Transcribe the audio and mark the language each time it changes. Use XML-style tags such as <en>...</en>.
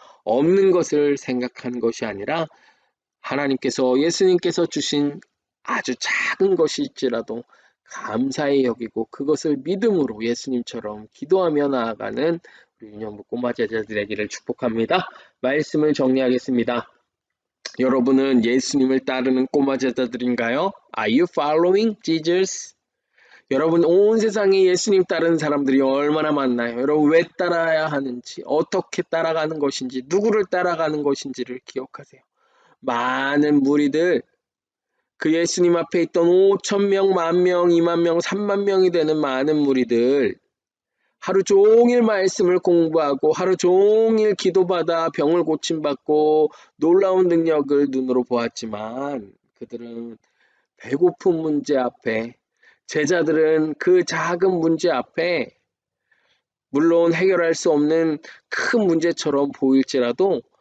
<ko>없는 것을 생각하는 것이 아니라 하나님께서 예수님께서 주신 아주 작은 것일지라도 감사히 여기고 그것을 믿음으로 예수님처럼 기도하며 나아가는 우리 유년부 꼬마 제자들에게를 축복합니다. 말씀을 정리하겠습니다. 여러분은 예수님을 따르는 꼬마 제자들인가요?</ko> <en>Are you following Jesus?</en> <ko>여러분 온 세상에 예수님 따르는 사람들이 얼마나 많나요? 여러분 왜 따라야 하는지, 어떻게 따라가는 것인지, 누구를 따라가는 것인지를 기억하세요. 많은 무리들, 그 예수님 앞에 있던 5,000명, 10,000명, 20,000명, 30,000명이 되는 많은 무리들, 하루 종일 말씀을 공부하고 하루 종일 기도받아 병을 고침받고 놀라운 능력을 눈으로 보았지만 그들은 배고픈 문제 앞에, 제자들은 그 작은 문제 앞에 물론 해결할 수 없는 큰 문제처럼 보일지라도</ko>